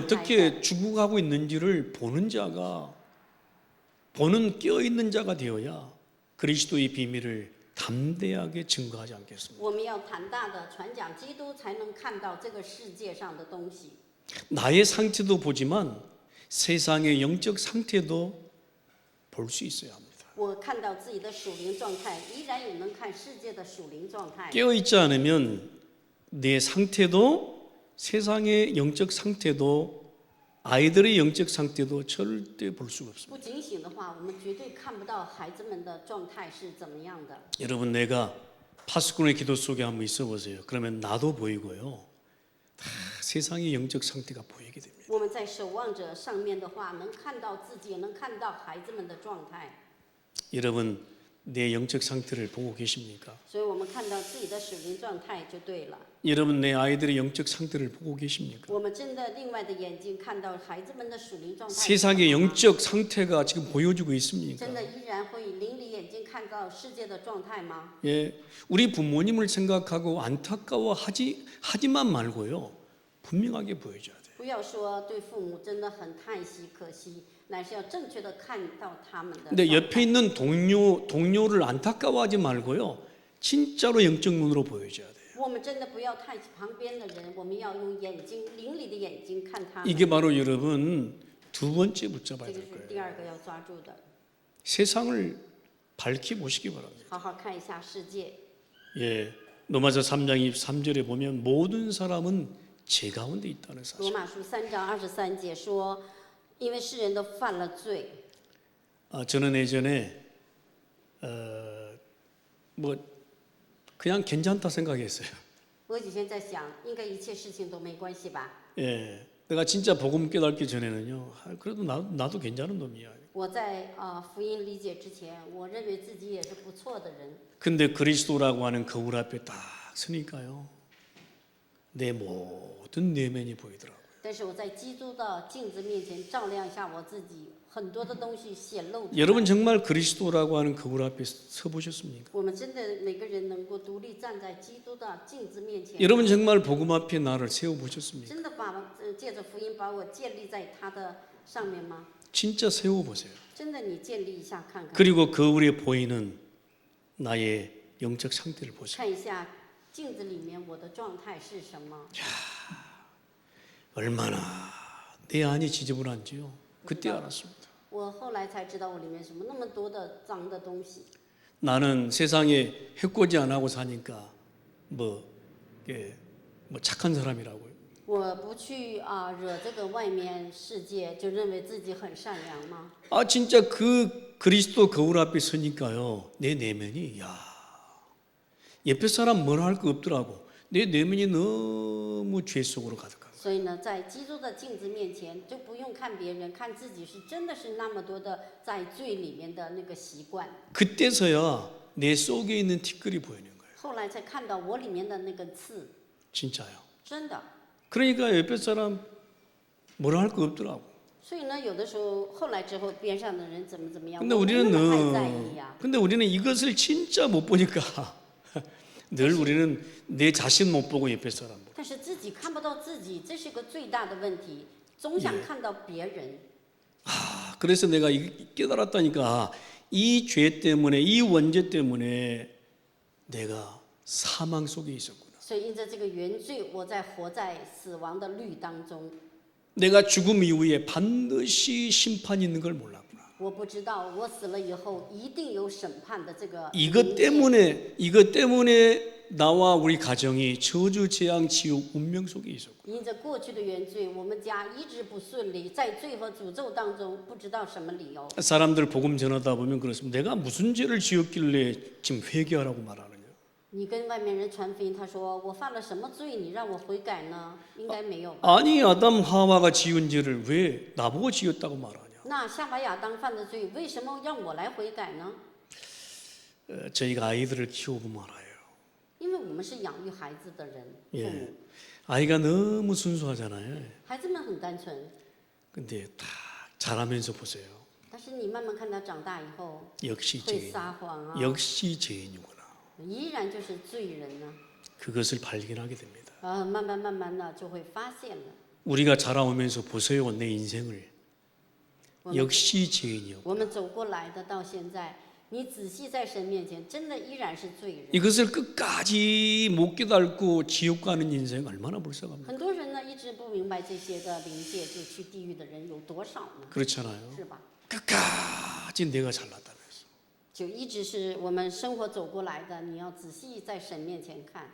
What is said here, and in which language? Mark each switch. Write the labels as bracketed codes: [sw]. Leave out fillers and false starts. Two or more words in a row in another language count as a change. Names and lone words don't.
[ko] 어떻게 죽어가고 있는지를 보는 자가 보는 깨어있는 자가 되어야 그리스도의 비밀을 담대하게 증거하지 않겠습니까? [zh] 我们要胆大的传讲基督，才能看到这个世界上的东西。 [ko] 나의 상태도 보지만 세상의 영적 상태도 볼 수 있어야 합니다. [zh] 我看到自己的属灵状态，依然也能看世界的属灵状态。 [ko] 깨어있지 않으면 내 상태도 세상의 영적 상태도 아이들의 영적 상태도 절대 볼 수가 없습니다. [zh] 不警醒的话，我们绝对看不到孩子们的状态是怎么样的。 [ko] 여러분 내가 파수꾼의 기도 속에 한번 있어 보세요. 그러면 나도 보이고요. 다 세상의 영적 상태가 보이게 됩니다. [zh] 我们在守望者上面的话，能看到自己，也能看到孩子们的状态。 [ko] 여러분 내 영적 상태를 보고 계십니까? [zh] 所以我们看到自己的属灵状态就对了。 [ko] 여러분 내 아이들의 영적 상태를 보고 계십니까? [zh] 我们真的另外的眼睛看到孩子们的属灵状态。 [ko] 세상의 영적 상태가 지금 보여주고 있습니까? [zh] 真的依然会以灵里眼睛看到世界的状态吗？ [ko] 예, 우리 부모님을 생각하고 안타까워하지만 말고요. 분명하게 보여줘야 돼요. [zh] 不要说对父母真的很叹息可惜，乃是要正确的看到他们的状态。 [ko] 근데 옆에 있는 동료를 안타까워하지 말고요. 진짜로 영적 눈으로 보여줘야 돼요. [zh] 我们真的不要叹息旁边的人，我们要用眼睛灵里的眼睛看他们。 [ko] 이게 바로 여러분 두 번째 붙잡아야 [zh] 这个 [ko] 될 [zh] 是 [ko] 거예요. [zh] 第二个要抓住的， [ko] 세상을 밝히 보시기 바랍니다. [zh] 好好看一下世界。 [ko] 예, 로마서 3장 23절에 보면 모든 사람은 죄 가운데 있다는 [zh] 罗 [ko] 사실. [zh] 马书3章23节说，因为世人都犯了罪。 [ko] 저는 예전에 뭐 그냥 괜찮다 생각했어요. [zh] 我以前在想，应该一切事情都没关系吧。 [ko] 예, 내가 진짜 복음 깨닫기 전에는요. 그래도 나도 괜찮은 놈이야. [zh] 我在福音理解之前，我认为自己也是不错的人。 [ko] 근데 그리스도라고 하는 거울 앞에 딱 서니까요. 내 모든 내면이 보이더라고요. [zh] 但是我在基督的镜子面前照亮一下我自己，很多的东西显露出来。 [ko] 여러분 정말 그리스도라고 하는 거울 앞에 서 보셨습니까? [zh] 我们真的每个人能够独立站在基督的镜子面前。 [ko] 여러분 정말 복음 앞에 나를 세워 보셨습니까? [zh] 真的借着福音把我建立在他的上面吗？ [ko] 진짜 세워 보세요. [zh] 真的，你建立一下看看， [ko] 그리고 거울에 보이는 나의 영적 상태를 보세요. [zh] 看一下镜子里面我的状态是什么。 [ko] 얼마나 내 안이 지저분한지요. 그때 알았습니다. [zh] 我后来才知道我里面什么那么多的脏的东西。 [ko] 나는 세상에 해코지 안 하고 사니까 뭐 착한 사람이라고요. [zh] 我不去惹这个外面世界，就认为自己很善良吗？ [ko] 진짜 그 그리스도 거울 앞에 서니까요. 내 내면이 옆에 사람 뭐라 할 거 없더라고. 내 내면이 너무 죄 속으로 가득하고. [zh] 所以呢，在基督的镜子面前，就不用看别人，看自己是真的是那么多的在罪里面的那个习惯。 [ko] 그때서야 내 속에 있는 티끌이 보이는 거예요. [zh] 后来才看到我里面的那个刺， [ko] 진짜요. [zh] 真的。 [ko] 그러니까 옆에 사람 뭐라 할 거 없더라고. [zh] 所以呢，有的时候后来之后，边上的人怎么样， [ko] 근데 [zh] 我没 [ko] 우리는 [zh] 那么太在意呀。 [ko] 근데 우리는 이것을 진짜 못 보니까 늘 우리는 내 자신 못 보고 옆에 사람 보고. [zh] 但是自己看不到自己，这是个最大的问题，总想看到别人。 [ko] 그래서 내가 깨달았다니까 이 죄 때문에 이 원죄 때문에 내가 사망 속에 있었구나. [zh] 所以因着这个原罪，我在活在死亡的律当中。 [ko] 내가 죽음 이후에 반드시 심판이 있는 걸 몰랐구나. [zh] 我不知道我死了以后一定有审判的这个。 [ko] 이것 때문에 나와 우리 가정이 저주 재앙 지옥 운명 속에 있었고. [zh] 因着过去的原罪，我们家一直不顺利，在罪和诅咒当中，不知道什么理由。 [ko] 사람들 복음 전하다 보면 그렇습니다. 내가 무슨 죄를 지었길래 지금 회개하라고 말하느냐. [zh] 你跟外面人传福音，他说我犯了什么罪，你让我悔改呢？应该没有。 [ko] 아니 아담 하와가 지은 죄를 왜 나보고 지었다고 말하냐. [zh] 那夏娃亚当犯的罪，为什么让我来悔改呢？ [ko] 저희가 아이들을 키워보면 알아요. [zh] 因为我们是养育孩子的人，父母， [ko] 예. 아이가 너무 순수하잖아요. [zh] 孩子们很单纯， [ko] 근데 다 자라면서 보세요. [zh] 但是你慢慢看他长大以后， [ko] 역시 [zh] 会 [ko] 죄인. [zh] 撒谎啊， [ko] 역시 죄인이구나. [zh] 依然就是罪人呢。 [ko] 그것을 발견하게 됩니다. [zh] 慢慢的就会发现了。 [ko] 우리가 자라오면서 보세요. 내 인생을. [zh] 我们 [ko] 역시 죄인이요. [zh] 我们走过来的到现在，你仔细在神面前，真的依然是罪人。 [ko] 이것을 끝까지 못 깨닫고 지옥 가는 인생 얼마나 불쌍합니까? [zh] 很多人呢一直不明白这些的灵界，就去地狱的人有多少呢？ [ko] 그렇잖아요. [zh] 是吧？ [ko] 끝까지 내가 잘났다면서. [zh] 就一直是我们生活走过来的，你要仔细在神面前看。